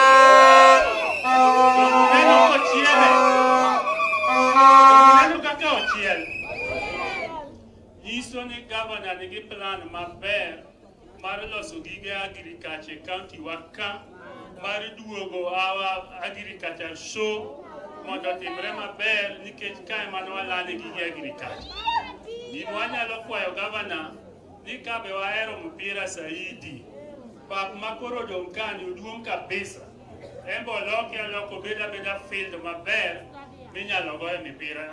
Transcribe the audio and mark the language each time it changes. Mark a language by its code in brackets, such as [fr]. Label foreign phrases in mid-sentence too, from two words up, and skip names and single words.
[luo] To neno kochiele. To neno kaka ochiel. Nyiso ni governor nigi plan maber mar loso gige agriculture county waka, mar duogo [en] our agriculture show [luo] mondo timre maber nikech kae mano walane gige agriculture. Gino wanyalo kwayo governor ni kabe wahero mpira saidi, pap makoro dong kani uduong kabisa, embo loko beda field maber minyalo goye mipira.